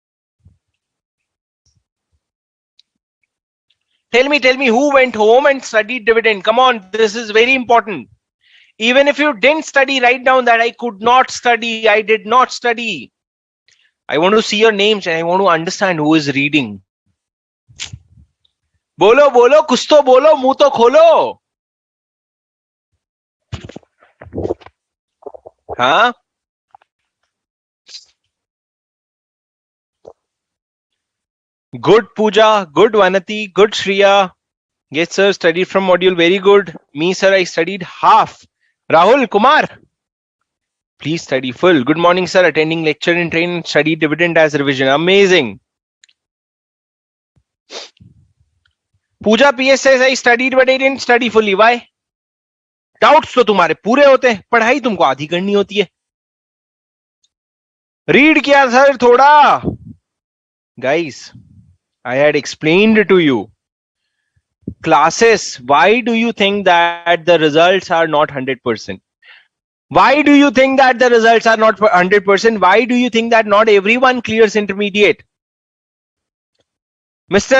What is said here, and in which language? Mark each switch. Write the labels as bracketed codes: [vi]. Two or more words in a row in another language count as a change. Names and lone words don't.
[en] Tell me who went home and studied dividend. Come on, this is very important. Even if you didn't study, write down that I could not study, I did not study. I want to see your names and I want to understand who is reading. [hi] बोलो बोलो, कुछ तो बोलो, मुंह तो खोलो. हाँ, [en] good Pooja, good Vanati, good Shriya. Yes sir, studied from module, very good. Me sir, I studied half. Rahul Kumar, please study full. Good morning sir, attending lecture in train, study dividend as revision. Amazing. Pooja PS says I studied but I didn't study fully. Why? [hi] डाउट्स तो तुम्हारे पूरे होते हैं, पढ़ाई तुमको आधी करनी होती है. रीड किया सर थोड़ा. गाइस, [en] I had explained to you. Classes, why do you think that the results are not 100%? Why do you think that the results are not 100%? Why do you think that not everyone clears intermediate? Mr.